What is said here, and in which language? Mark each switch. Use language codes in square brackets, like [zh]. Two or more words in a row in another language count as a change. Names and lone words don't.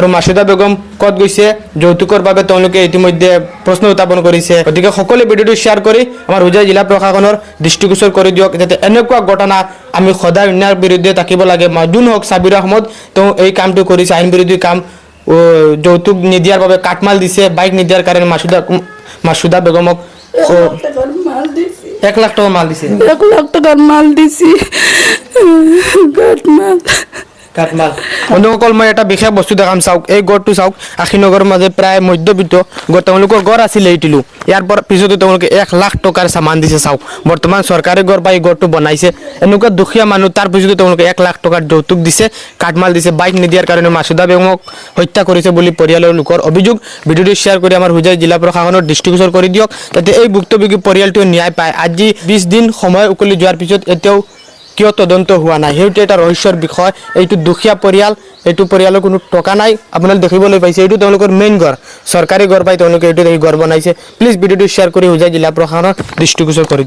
[as] মাসুদা বেগম ক'ত গৈছে যৌতুকৰ বাবে তেওঁলোকে ইতিমধ্যে প্ৰশ্ন উত্থাপন কৰিছে গতিকে সকলোৱে ভিডিঅ'টো শ্বেয়াৰ কৰি আমাৰ হুজাই জিলা প্ৰশাসনৰ দৃষ্টিগোচৰ কৰি দিয়ক যাতে এনেকুৱা ঘটনা আমি সদায় অন্যায়ৰ বিৰুদ্ধে থাকিব লাগে যোন হওক সাবিৰ আহমদ তেওঁ এই কামটো কৰিছে আইন বিৰোধী কাম যৌতুক নিদিয়াৰ বাবে কাটমাল দিছে বাইক নিদিয়াৰ কাৰণে মাসুদা বেগমক 1 লাখ টাকা মাল দিছে [bn] 1 লাখ টাকার মাল দিছি [as] কাটমাল বন্ধুসকল মই এটা বিশেষ বস্তু দেখাম চাওক এই গড়টো চাওক আশীনগৰৰ মাজে প্ৰায় মধ্যবিত্ত তেওঁলোকৰ গড় আছিলে এইটিলো ইয়াৰ পৰা পিছতো তেওঁলোকে 1 লাখ টকাৰ সামান দিছে চাওক বৰ্তমান চৰকাৰে গড় পাই গড়টো বনাইছে এনেকুৱা দুখীয়া মানুহ তাৰ পিছতো তেওঁলোকে 1 লাখ টকাৰ যৌতুক দিছে কাটমাল দিছে বাইক নিদিয়াৰ কাৰণে মাসুদা বেগমক হত্যা কৰিছে বুলি পৰিয়ালৰ লোকৰ অভিযোগ ভিডিঅ'টো শ্বেয়াৰ কৰি আমাৰ হুজাই জিলা প্ৰশাসনৰ দৃষ্টিগোচৰ কৰি দিয়ক যাতে এই ভুক্তভোগী পৰিয়ালটোৱে ন্যায় পায় আজি 20 দিন সময় উকলি যোৱাৰ পিছত এতিয়াও কিয় তদন্ত হোৱা নাই সেইটো এটা ৰহস্যৰ বিষয় এইটো দুখীয়া পৰিয়াল এইটো পৰিয়ালৰ কোনো টকা নাই আপোনালোকে দেখিবলৈ পাইছে এইটো তেওঁলোকৰ মেইন ঘৰ চৰকাৰী ঘৰ পাই তেওঁলোকে এইটো গড় বনাইছে প্লিজ ভিডিঅ'টো শ্বেয়াৰ কৰি হুজাই জিলা প্ৰশাসনৰ দৃষ্টিগোচৰ কৰি